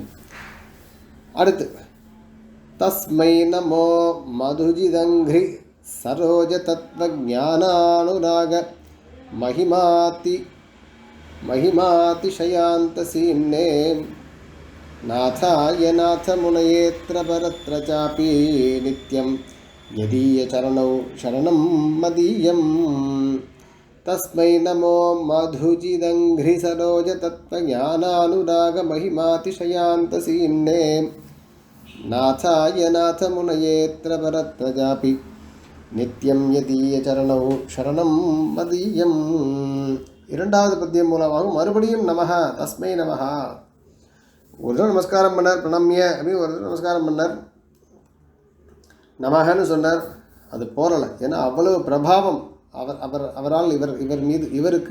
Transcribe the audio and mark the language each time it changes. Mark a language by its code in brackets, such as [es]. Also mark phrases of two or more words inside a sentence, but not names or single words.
[sa] அடுத்து, तस्मै नमो मधुजिदङ्घ्रि सरोज तत्त्व ज्ञानानुराग महिमातिशयान्त सीम्ने नाथाय नाथमुनयेऽत्र परत्र चापि नित्यं यदीय चरणौ शरणं मदीयम्. तस्मै नमो मधुजिदङ्घ्रिसरोजतत्त्वज्ञानानुरागमहिमातिशयान्तसीम्ने नाथाय नाथमुनयेऽत्र परत्रजापि नित्यं यदीयचरणौ शरणं मदीयम्. [ta] இரண்டாவது பத்தியம் மூலமாக மறுபடியும் [sa] नमः तस्मै नमः. [ta] ஒரு தடவை நமஸ்காரம் பண்ணார், பிரணம்ய அப்படின்னு ஒரு தடவை நமஸ்காரம் பண்ணார், நமஹன்னு சொன்னார். அது போரலை, ஏன்னா அவ்வளவு பிரபாவம் அவரால் இவர் மீது இவருக்கு.